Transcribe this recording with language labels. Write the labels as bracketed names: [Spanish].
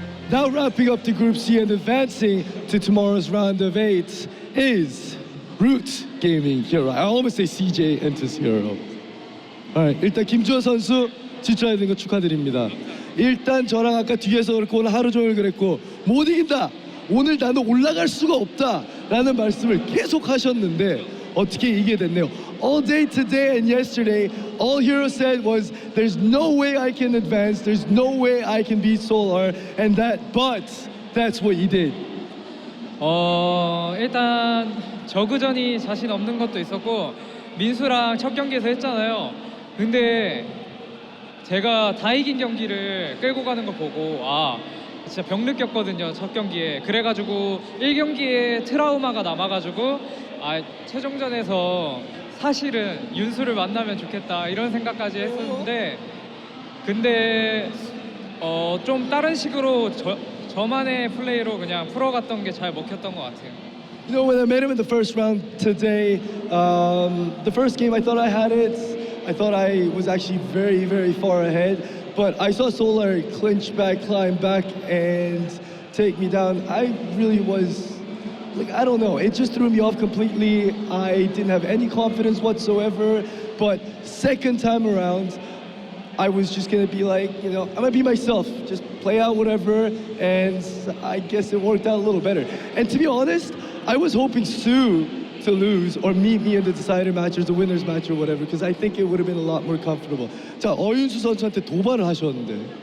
[English] Now wrapping up the Group C and advancing to tomorrow's round of 8 is Root Gaming herO. I almost say CJ enters herO. Alright, [Korean] 일단 김주호 선수 진출하게 된 거 축하드립니다. 일단 저랑 아까 뒤에서 그렇고 오늘 하루 종일 그랬고 못 이긴다. 오늘 나는 올라갈 수가 없다. 라는 말씀을 계속 하셨는데 어떻게 이기게 됐네요. [English] All day today and yesterday, all herO said was, there's no way I can advance, there's no way I can beat Solar, and but that's what he did. [Korean] 일단 저그전이 자신 없는 것도 있었고 민수랑 첫 경기에서 했잖아요. 근데 제가 다 이긴 경기를 끌고 가는 거 보고 진짜 병 느꼈거든요, 첫 경기에. 그래가지고 1경기에 트라우마가 남아가지고 최종전에서 사실은 윤수를 만나면 좋겠다 이런 생각까지 했었는데, 근데 좀 다른 식으로 저만의 플레이로 그냥 풀어갔던 게 잘 먹혔던 것 같아요. [English] You know, when I met him in the first round today, the first game I thought I had it. I thought I was actually very, very far ahead. But I saw Solar clinch back, climb back, and take me down. I really was, like, I don't know. It just threw me off completely. I didn't have any confidence whatsoever. But second time around, I was just gonna be like, you know, I'm gonna be myself, just play out whatever, and I guess it worked out a little better. And to be honest, I was hoping Sue to lose or meet me in the decider match or the winner's match or whatever, because I think it would have been a lot more comfortable. [Korean] 자, 어윤수 선수한테 도발을 하셨는데.